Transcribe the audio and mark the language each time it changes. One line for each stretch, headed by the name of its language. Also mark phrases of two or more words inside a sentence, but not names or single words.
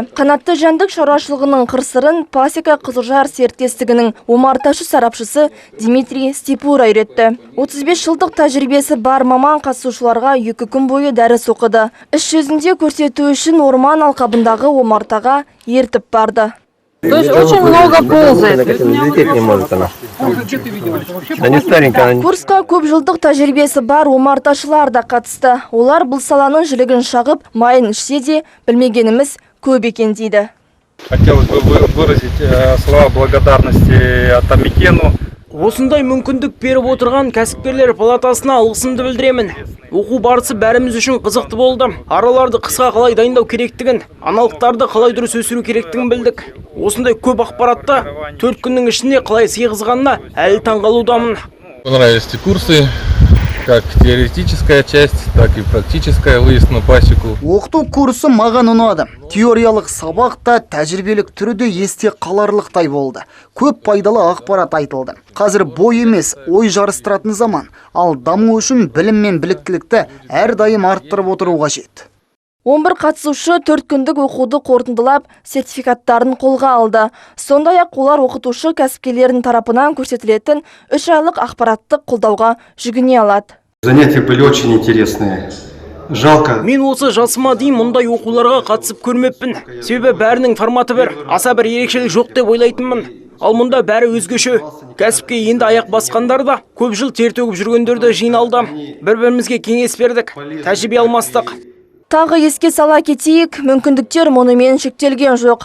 Kazakh: Қанатты жәндік шаруашылығының қыр-сырын Пасека Қызылжар серіктестігінің омарташы сарапшысы Дмитрий Степура үйретті. 35 жылдық тәжірибесі бар маман қатысушыларға 2 күн бойы дәріс оқыды. Іс жүзінде көрсету үшін орман алқабындағы омартаға ертіп барды.
Russian: То есть очень много ползает.
Kazakh: Курсқа көп жылдық тәжірибесі бар омарташылар да қатысты. Олар бұл саланың жілігін шағып, майын ішсе де білмегеніміз көп екен дейді.
Russian: Хотелось бы выразить слова благодарности Атамекену.
Kazakh: Осындай мүмкіндік беріп отырған кәсіпкерлер палатасына алғысымды білдіремін. Оқу барысы бәріміз үшін қызықты болды. Араларды қысқа қалай дайындау керектігін, аналықтарды қалай дұрыс өсіру керектігін білдік. Осындай көп ақпаратты 4 күннің ішінде қалай сыйғызғанына әлі таңғалудамын.
Russian: Понравились эти курсы, как теоретическая часть, так и практическая, выезд на пасеку.
Kazakh: Оқыту курсы маған ұнады. Теориялық сабақ та тәжірибелік түрі де есте қаларлықтай болды. Көп пайдалы ақпарат айтылды. Қазір бой емес, ой жарыстыратын заман. Ал даму үшін білім мен біліктілікті әрдайым арттырып отыру қажет. 11 қатысушы 4 күндік оқуды қорытындылап, сертификаттарын қолға алды. Сондай-ақ олар оқытушы кәсіпкерлердің тарапынан көрсетілетін 3 айлық ақпараттық қолдауға жүгіне алады.
Russian: Занятия были очень интересные. Жалко.
Kazakh: Мен осы жасыма дейін мұндай оқуларға қатысып көрмеппін. Себебі бәрінің форматы бір, аса бір ерекшелік жоқ деп ойлайтынмын. Ал мұнда бәрі өзгеше. Кәсіпке енді аяқ басқандар да, көп жыл тер төгіп жүргендерді жиналды. Бір-бірімізге кеңес бердік, тәжірибе алмастық. Тағы еске сала кетейік, мүмкіндіктер мұнымен шектелген жоқ.